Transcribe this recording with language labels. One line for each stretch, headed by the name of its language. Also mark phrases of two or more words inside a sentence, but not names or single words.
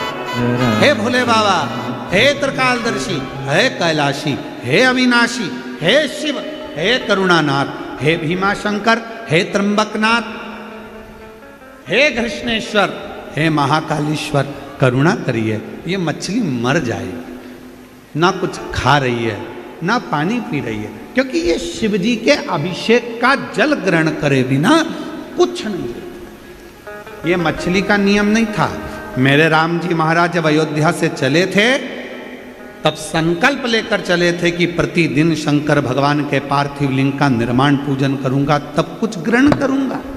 Hindi: हे भोले बाबा, हे त्रिकालदर्शी, हे कैलाशी, हे अविनाशी, हे शिव, हे करुणानाथ, हे भीमा शंकर, हे त्र्यंबकनाथ, हे कृष्णेश्वर, हे महाकालेश्वर, करुणा करिए। ये मछली मर जाएगी, ना कुछ खा रही है ना पानी पी रही है, क्योंकि ये शिव जी के अभिषेक का जल ग्रहण करे बिना कुछ नहीं। ये मछली का नियम नहीं था। मेरे राम जी महाराज जब अयोध्या से चले थे तब संकल्प लेकर चले थे कि प्रतिदिन शंकर भगवान के पार्थिव लिंग का निर्माण पूजन करूंगा, तब कुछ ग्रहण करूंगा।